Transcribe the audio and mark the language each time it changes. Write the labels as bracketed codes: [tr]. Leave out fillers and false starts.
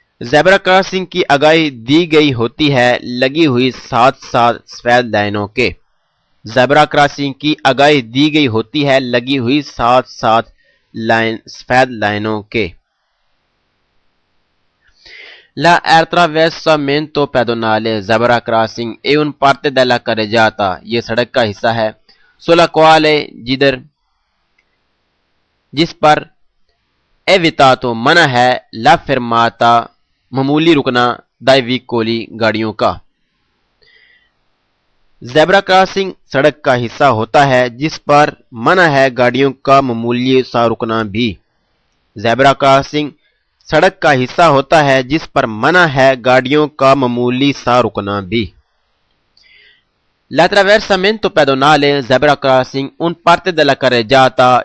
[ur] Zebra crossing کی آگاہی دی گئی ہوتی ہے لگی ہوئی 7 سفید لائنوں کے. زیبرا کراسنگ کی آگاہی دی گئی ہوتی ہے لگی ہوئی 7 سفید لائنوں کے. [it] La attraversamento pedonale zebra crossing è un parte della carreggiata. [ur] یہ سڑک کا حصہ ہے. [it] sulla quale [ur] جس پر [it] evitato [ur] منع ہے [it] la fermata [ur] معمولی رکنا [it] dai veicoli [ur] گاڑیوں کا. زیبرا کراسنگ سڑک کا حصہ ہوتا ہے جس پر منع ہے گاڑیوں کا معمولی سا رکنا بھی. زیبرا کراسنگ سڑک کا حصہ ہوتا ہے جس پر منع ہے گاڑیوں کا معمولی سا رکنا بھی. [it] L'attraversamento pedonale zebra crossing un parte della carreggiata.